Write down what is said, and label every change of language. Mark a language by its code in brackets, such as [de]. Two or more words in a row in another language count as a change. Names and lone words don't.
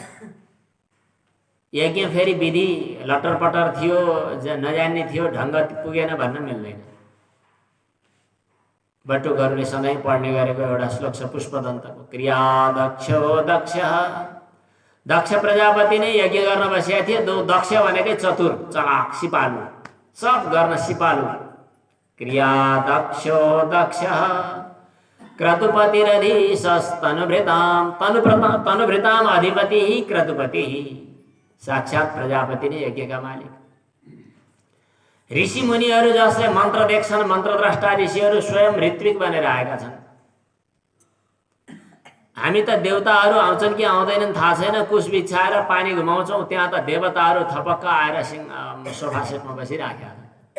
[ne] यज्ञ फेरि विधि लटरपटर थियो, नजान्ने थियो, ढङ्ग पुगेन भन्न मिल्दैन। बटुकहरूले सधैँ पढ्ने गरेको एउटा श्लोक छ पुष्पदन्तको, [sa] क्रिया दक्षो दक्ष। [ne] दक्ष प्रजापति नै यज्ञ गर्न बसेका थिए। दक्ष भनेकै चतुर, चलाक, सिपालु, सब गर्न सिपालु। [sa] क्रिया दक्षो दक्ष क्रतुपतिरधीशस्तनुभृताम, तनुभृताम अधिपति ही क्रतुपति ही, [ne] साक्षात प्रजापति नै यज्ञका मालिक। ऋषि मुनिहरू जसले मन्त्र देख्छन्, मन्त्रद्रष्टा ऋषिहरू स्वयं ऋत्विक बनेर आएका छन्। हामी त देवताहरू आउँछन् कि आउँदैनन् थाहा छैन, कुश बिछाएर पानी घुमाउँछौँ, त्यहाँ त देवताहरू थपक्क आएर सोफा सेटमा बसिराखेका छन्।